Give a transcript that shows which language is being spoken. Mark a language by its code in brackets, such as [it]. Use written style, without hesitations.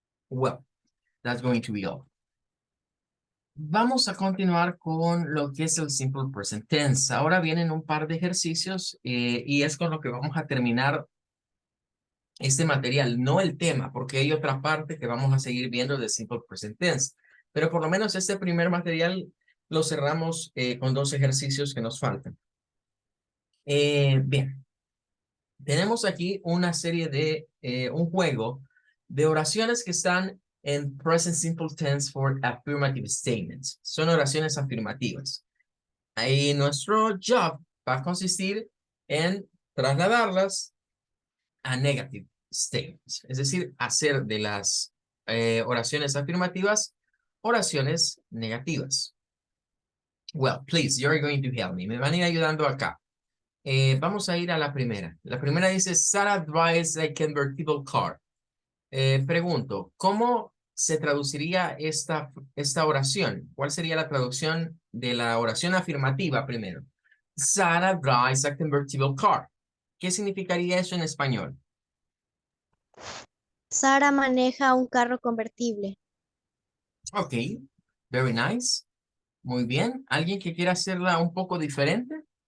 [en] Well, that's going to be all. [es] Vamos a continuar con lo que es el simple present tense. Ahora vienen un par de ejercicios y es con lo que vamos a terminar este material, no el tema, porque hay otra parte que vamos a seguir viendo de simple present tense. Pero por lo menos este primer material lo cerramos con dos ejercicios que nos faltan. Bien, tenemos aquí una serie de, un juego de oraciones que están en present simple tense [en] for affirmative statements. [es] Son oraciones afirmativas. Ahí nuestro job va a consistir en trasladarlas a negative statements, es decir, hacer de las oraciones afirmativas oraciones negativas. [en] Well, please, you're going to help me. [es] Me van a ir ayudando acá. Vamos a ir a la primera. La primera dice, [en] Sarah drives a convertible car. [es] Pregunto, ¿cómo se traduciría esta oración? ¿Cuál sería la traducción de la oración afirmativa primero? [en] Sarah drives a convertible car. [es] ¿Qué significaría eso en español? Sara maneja un carro convertible. [en] Ok, very nice. [es] Muy bien. ¿Alguien que quiera hacerla un poco diferente?